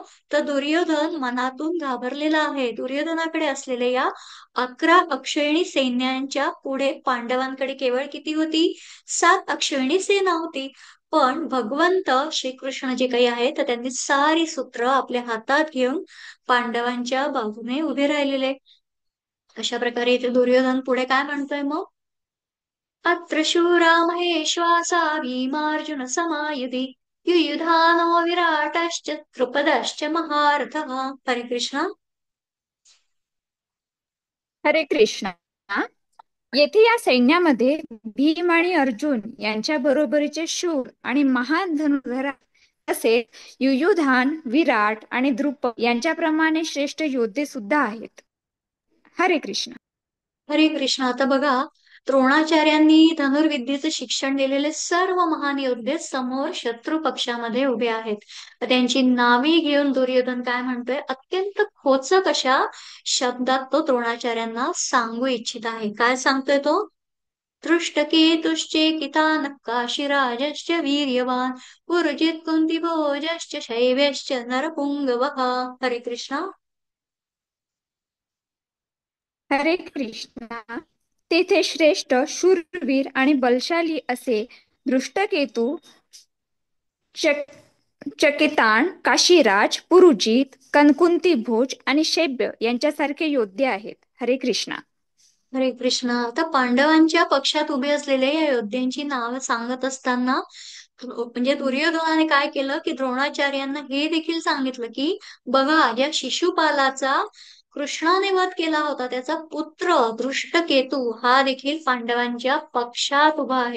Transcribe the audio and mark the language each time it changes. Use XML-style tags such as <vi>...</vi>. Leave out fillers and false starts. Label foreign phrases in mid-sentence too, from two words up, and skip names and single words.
<mr>तर दुर्योधन मनातून घाबरलेला आहे. दुर्योधनाकडे असलेल्या या 11 अक्षयणी सैन्यांच्या पुढे पांडवांकडे केवळ किती होती? 7 अक्षयणी सेना होती. पण भगवंत श्रीकृष्ण जे काही आहे तर त्यांनी सारी सूत्र आपल्या हातात घेऊन पांडवांच्या बाजूने उभे राहिलेले. अशा प्रकारे इथे दुर्योधन पुढे काय म्हणतोय मग?</mr> <sa>अत्र शूरा महेश्वासा भीमार्जुन समायुधि युयुधानो विराटश्च द्रुपदश्च महारथः. हरे कृष्ण. हरे कृष्णा.</sa> <mr>येथे या सैन्यामध्ये भीम आणि अर्जुन यांच्या बरोबरीचे शूर आणि महान धनुर्धर तसेच युयुधान, विराट आणि द्रुपद यांच्याप्रमाणे श्रेष्ठ योद्धे सुद्धा आहेत.</mr> <sa>हरे कृष्ण. हरे कृष्ण.</sa> <mr>आता बघा द्रोणाचार्यांनी धनुर्विद्येचं शिक्षण दिलेले सर्व महान योद्धे समोर शत्रू पक्षामध्ये उभे आहेत. त्यांची नावे घेऊन दुर्योधन काय म्हणतोय, अत्यंत खोचक अशा शब्दात तो द्रोणाचार्यांना सांगू इच्छित आहे. काय सांगतोय तो?</mr> <sa>दृष्टकेतुश्चेकितानः वीर्यवान पुरुजित कुन्तिभोजश्च शैव्यश्च नरपुङ्गवः. हरे कृष्णा. हरे कृष्णा.</sa> <mr>तेथे श्रेष्ठ शूरवीर आणि बलशाली असे दृष्टकेतू, चकितान, काशीराज, पुरुजित, कनकुंती भोज आणि शैब्य यांच्यासारखे योद्धे आहेत.</mr> <sa>हरे कृष्णा. हरे कृष्णा.</sa> <mr>आता पांडवांच्या पक्षात उभे असलेल्या या योद्ध्यांची नावं सांगत असताना म्हणजे दुर्योधनाने काय केलं की द्रोणाचार्यांना हे देखील सांगितलं की बघा, ज्या शिशुपालाचा कृष्णाने वध केला होता त्याचा पुत्र दृष्टकेतू हा देखील पांडवांच्या पक्षात उभा आहे.</mr>